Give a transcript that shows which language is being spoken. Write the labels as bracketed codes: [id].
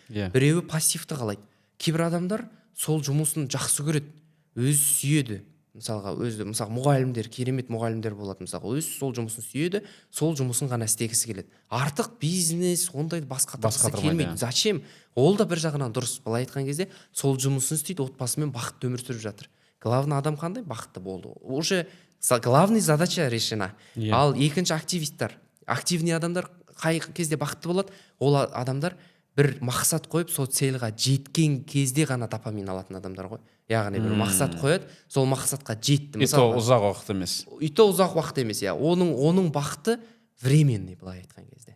[kk] Біреуі пассивті қалайды. Кейбір адамдар сол жұмысын жақсы көреді, өзі сүйеді. Мысалға мұғалімдер, керемет мұғалімдер болады, мысалға өзі сол жұмысын сүйеді, сол жұмысын ғана істегісі келеді. Артық бизнес, ондай басқа келмейді. Зачем? Ол да бір жағынан дұрыс. Былай айтқан кезде сол жұмысын істейді, отбасымен бақытты өмір сүріп жатыр. Главный адам қандай? Бақытты болды. [ru] Уже главный задача решена. [kk] Ал екінші активисттер, активный адамдар қай кезде бақытты болады? Ол адамдар бір мақсат қойып, сол цельға жеткен кезде ғана допамин алатын адамдар ғой. Яғни бір мақсат қояды, сол мақсатқа жетті. И то ұзақ уақыт емес. И то ұзақ уақыт емес, иә. Оның бақыты временный, былай айтқан кезде.